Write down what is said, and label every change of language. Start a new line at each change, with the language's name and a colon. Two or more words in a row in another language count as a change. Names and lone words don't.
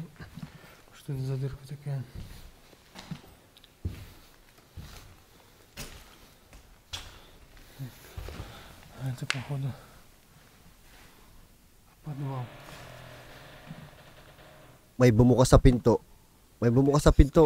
Russian: Что это за дырка такая? А это, походу, подвал.
Filipino: May bumukas sa pinto. May bumukas sa pinto.